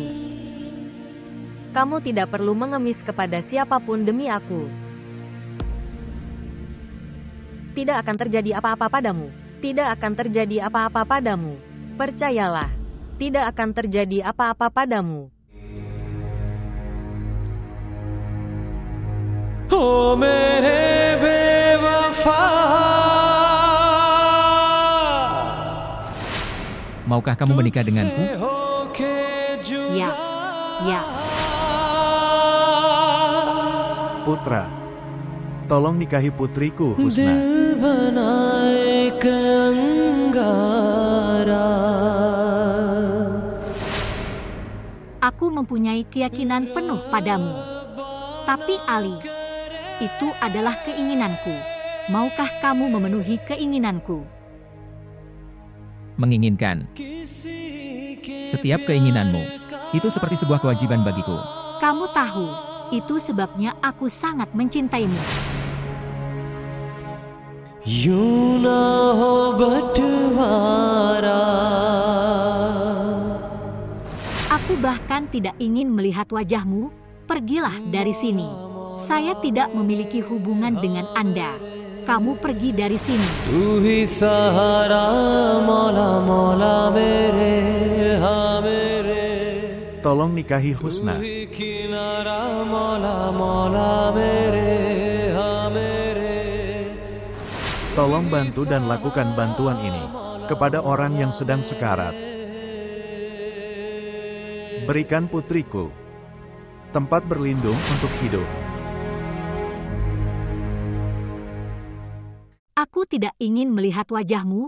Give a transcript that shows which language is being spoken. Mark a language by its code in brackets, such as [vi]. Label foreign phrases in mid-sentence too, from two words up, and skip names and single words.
[id] Kamu tidak perlu mengemis kepada siapapun demi aku. Tidak akan terjadi apa-apa padamu. Tidak akan terjadi apa-apa padamu. Percayalah, tidak akan terjadi apa-apa padamu. [hi] ओ मेरे बेवफा [id] Maukah kamu menikah denganku? Ya. Putra, tolong nikahi putriku Husna. [hi] दिल बनाए कंगारा [id] Aku mempunyai keyakinan penuh padamu. Tapi Ali, Itu adalah keinginanku. Maukah kamu memenuhi keinginanku? Menginginkan. Setiap keinginanmu, itu seperti sebuah kewajiban bagiku. Kamu tahu, itu sebabnya aku sangat mencintaimu. [hi] यूं ना हो बंटवारा. [id] Aku bahkan tidak ingin melihat wajahmu. Pergilah dari sini. Saya tidak memiliki hubungan dengan Anda. Kamu pergi dari sini. [hi] तू ही सहारा मौला मौला मेरे हाँ मेरे. [id] Tolong nikahi Husna. [hi] तू ही किनारा मौला मौला मेरे हाँ मेरे. [id] Tolong bantu dan lakukan bantuan ini kepada orang yang sedang sekarat. Berikan putriku tempat berlindung untuk hidup. Aku tidak ingin melihat wajahmu.